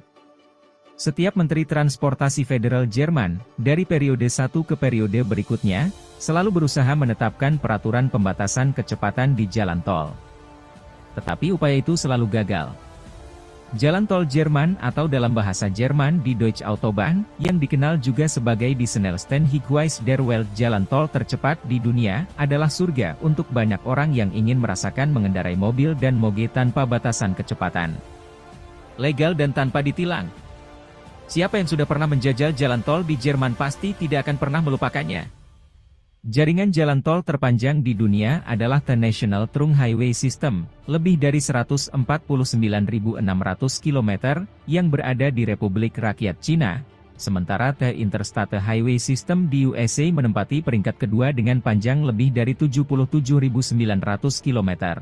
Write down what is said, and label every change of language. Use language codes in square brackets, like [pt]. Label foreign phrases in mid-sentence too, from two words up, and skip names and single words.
[id] Setiap Menteri Transportasi Federal Jerman, dari periode satu ke periode berikutnya, selalu berusaha menetapkan peraturan pembatasan kecepatan di jalan tol. Tetapi upaya itu selalu gagal. Jalan tol Jerman atau dalam bahasa Jerman di Deutsche Autobahn, yang dikenal juga sebagai [de] die schnellsten Highways der Welt, [id] jalan tol tercepat di dunia, adalah surga untuk banyak orang yang ingin merasakan mengendarai mobil dan moge tanpa batasan kecepatan. Legal dan tanpa ditilang. Siapa yang sudah pernah menjajal jalan tol di Jerman pasti tidak akan pernah melupakannya. Jaringan jalan tol terpanjang di dunia adalah The National Trunk Highway System, lebih dari 149.600 km, yang berada di Republik Rakyat Cina, sementara The Interstate Highway System di USA menempati peringkat kedua dengan panjang lebih dari 77.900 km.